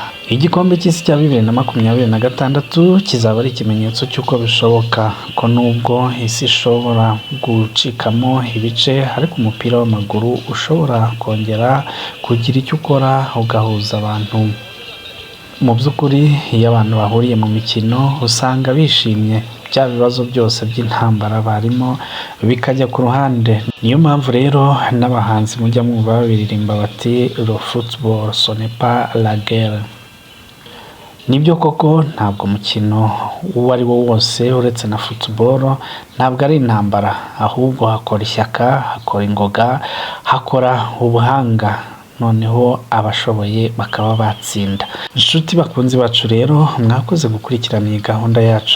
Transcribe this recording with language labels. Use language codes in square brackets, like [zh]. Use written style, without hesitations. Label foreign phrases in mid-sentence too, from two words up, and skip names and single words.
[rw] Igikombe cy'isi cya 2026 kizaba ari ikimenyetso cy'uko bishoboka ko nubwo isi ishobora gucikamo ibice, ariko umupira w'amaguru ushobora kongera kugira icyo ukora ugahuza abantu. Mu by'ukuri iyo abantu bahuriye mu mikino usanga bishimye, bya bibazo byose by'intambara barimo bikajya ku ruhande. Niyo mpamvu rero n'abahanzi mujya mwumva babiririmba bati [fr] le football ce n'est pas la guerre. [rw] Nibyo koko ntabwo umukino uwo ari wo wose uretse na football ntabwo ari intambara, ahubwo hakora ishyaka, hakora ingoga, hakora ubuhanga, noneho abashoboye bakaba batsinda. Inshuti bakunzi bacu rero, mwakoze gukurikirana iyi gahunda yacu.